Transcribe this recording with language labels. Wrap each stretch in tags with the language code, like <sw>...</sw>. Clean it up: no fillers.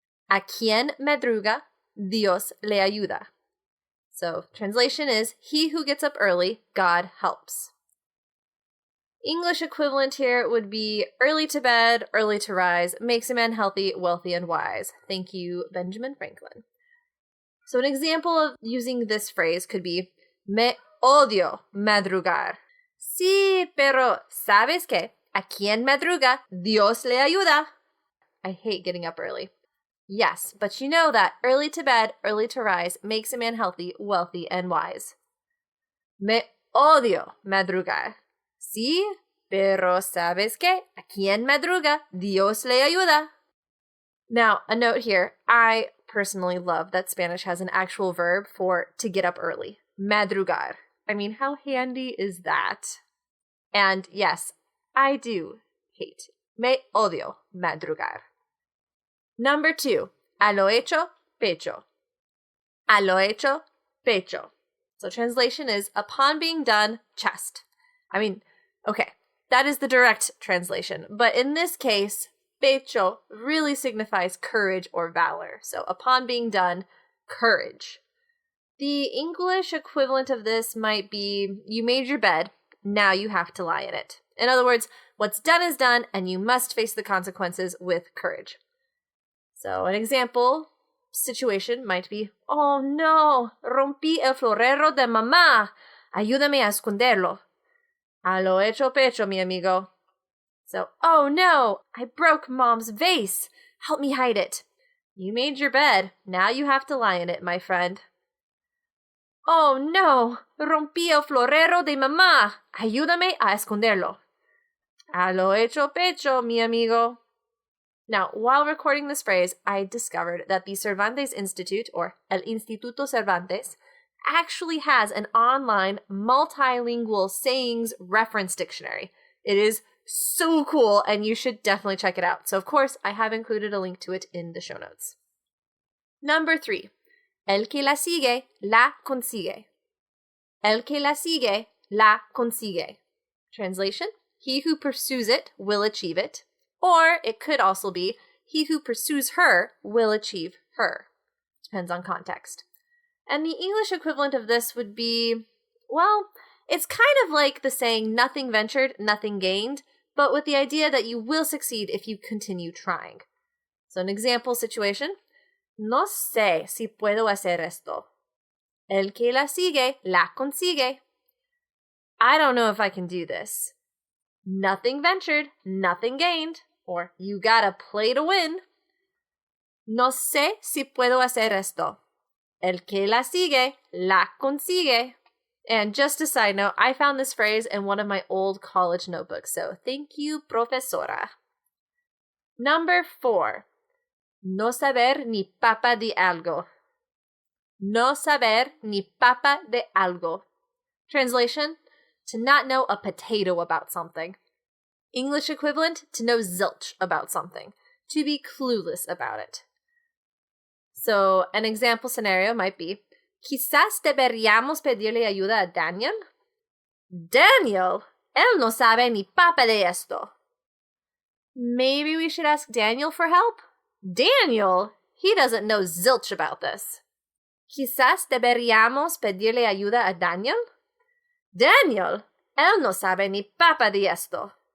<es>A quien madruga, Dios le ayuda.</es> <en>So, translation is, he who gets up early, God helps. English equivalent here would be, early to bed, early to rise, makes a man healthy, wealthy, and wise. Thank you, Benjamin Franklin. So an example of using this phrase could be,</en> <es>me odio madrugar. Sí, pero ¿sabes qué? A quien madruga, Dios le ayuda.</es> <en>I hate getting up early. Yes, but you know that early to bed, early to rise makes a man healthy, wealthy, and wise.</en> <es>Me odio madrugar. Sí, pero ¿sabes qué? A quien madruga, Dios le ayuda.</es> <en>Now, a note here, I personally love that Spanish has an actual verb for to get up early. Madrugar. I mean, how handy is that? And yes, I do hate.</en> <es>Me odio madrugar.</es> <en>Number 2,</en> <es>a lo hecho, pecho. A lo hecho, pecho.</es> <en>So translation is, upon being done, chest. I mean, okay, that is the direct translation. But in this case, pecho really signifies courage or valor. So upon being done, courage. The English equivalent of this might be, you made your bed, now you have to lie in it. In other words, what's done is done, and you must face the consequences with courage. So an example situation might be, oh no,</en> <es>rompí el florero de mamá. Ayúdame a esconderlo. A lo hecho pecho, mi amigo.</es> <en>So, oh no, I broke mom's vase. Help me hide it. You made your bed. Now you have to lie in it, my friend.</en> <es>Oh no, rompí el florero de mamá. Ayúdame a esconderlo. A lo hecho pecho, mi amigo.</es> <en>Now, while recording this phrase, I discovered that the Cervantes Institute, or El Instituto Cervantes, actually has an online multilingual sayings reference dictionary. It is so cool, and you should definitely check it out. So, of course, I have included a link to it in the show notes. Number 3,</en> <es>el que la sigue, la consigue. El que la sigue, la consigue.</es> <en>Translation, he who pursues it will achieve it. Or it could also be, he who pursues her will achieve her. Depends on context. And the English equivalent of this would be, well, it's kind of like the saying, nothing ventured, nothing gained, but with the idea that you will succeed if you continue trying. So an example situation,</en> <es>no sé si puedo hacer esto. El que la sigue, la consigue.</es> <en>I don't know if I can do this. Nothing ventured, nothing gained. Or you gotta play to win.</en> <es>No sé si puedo hacer esto. El que la sigue, la consigue.</es> <en>And just a side note, I found this phrase in one of my old college notebooks, so thank you, profesora. Number 4.</en> <es>No saber ni papa de algo. No saber ni papa de algo.</es> <en>Translation, to not know a potato about something. English equivalent, to know zilch about something. To be clueless about it. So, an example scenario might be,</en> <es>quizás deberíamos pedirle ayuda a Daniel?</es> <en>Daniel?</en> <es>Él no sabe ni papa de esto.</es> <en>Maybe we should ask Daniel for help? Daniel? He doesn't know zilch about this.</en> <es>Quizás deberíamos pedirle ayuda a Daniel? Daniel? Él no sabe ni papa de esto.</es>